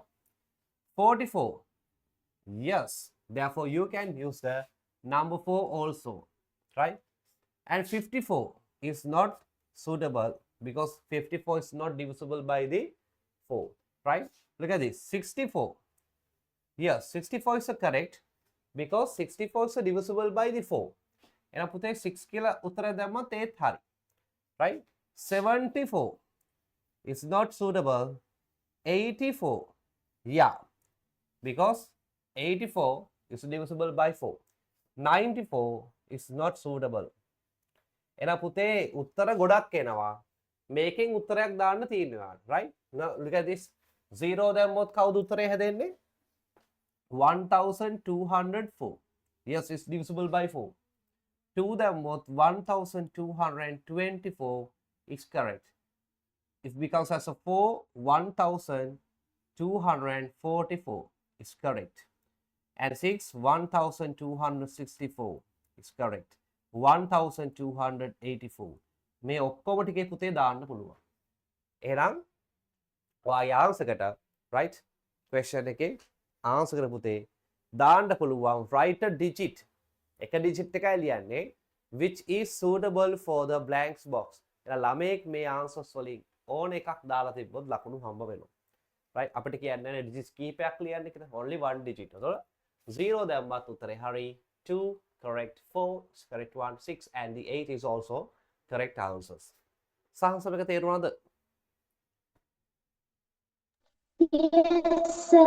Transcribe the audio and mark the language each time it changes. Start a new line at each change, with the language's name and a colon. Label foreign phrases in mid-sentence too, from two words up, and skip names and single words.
English: 44, yes, therefore you can use the number 4 also, right? And 54 is not suitable because 54 is not divisible by the 4, right? Look at this, 64, yes, 64 is correct because 64 is divisible by the 4.
Sinhala: එහෙනම් පුතේ 6 කියලා උත්තරය දැම්මත් ඒත් හරි,
English: right? 74 is not suitable. 84, yeah, because 84 is divisible by 4. 94 is not suitable.
Sinhala: එහෙනම් පුතේ උත්තර ගොඩක් එනවා. මේකෙන් උත්තරයක් දාන්න තියෙනවා,
English: right? Now look at this.
Sinhala: 0 දැම්මොත් කවුද උත්තරය හැදෙන්නේ? 1204.
English: Yes, it's divisible by 4. 2 දැම්මොත් 1224 is correct. It becomes as a 4, 1244 is correct. And 6, 1264 is correct. 1284.
Sinhala: මේ ඔක්කොම ටිකේ පුතේ දාන්න පුළුවන්. එහෙනම් ඔයාගේ ආන්සර් එකට
English: right question
Sinhala: එකේ ආන්සර් එකට පුතේ දාන්න පුළුවන්
English: write a digit.
Sinhala: එක digit එකයි ලියන්නේ
English: which is suitable for the blanks box.
Sinhala: එහෙනම් ළමයෙක් මේ answers වලින් ඕන එකක් දාලා තිබ්බොත් ලකුණු හම්බ වෙනවා. right අපිට කියන්නේ නැහැ digits කීපයක් ලියන්න කියලා.
English: only one digit.
Sinhala: එතකොට 0 දැම්මත් උත්තරේ හරි.
English: 2 correct, 4 is correct one, 6 and the 8 is also correct answers.
Sinhala: සාහසම එක තේරුණාද?
English: Yes, sir.